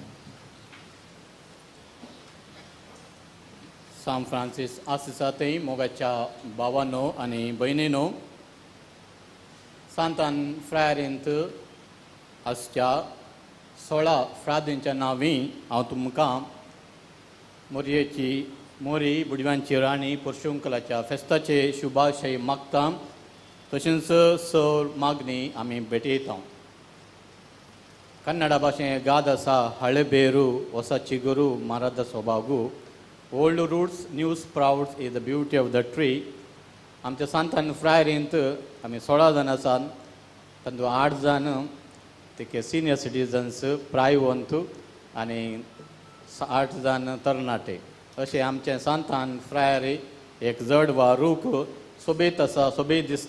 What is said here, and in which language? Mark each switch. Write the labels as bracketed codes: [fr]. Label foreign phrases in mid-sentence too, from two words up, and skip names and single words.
[kok] सान फ्रांसीस आसिसांतय मोगाच्या भावांनो आनी भयणींनो, सांतान फ्रायरींत आसच्या 16 फ्रादींच्या नांवीं हांव तुमकां मोरी बुडव्यांची राणी पोर्शुंकलाच्या फेस्ताचे शुभाशय मागता. तशेंच सर मागणी आमी भेटयता. [kn] ಕನ್ನಡ ಭಾಷೆಯ ಗಾದಸ ಹಳೆಬೇರು ಹೊಸ ಚಿಗುರು ಮರದ ಸೊಬಗು [en] old roots new sprouts is the beauty of the tree. [kok] आमच्या सांतान फ्रायरींत आमी 16 जाण आसात. तातूंत 8 जाण ते [en] senior citizens [kok] प्रायवंत आनी 8 जाण तरणाटे. अशें आमचें सांतान फ्रायरी एक जड वा रूख सोबीत आसा, सोबीत दिसता.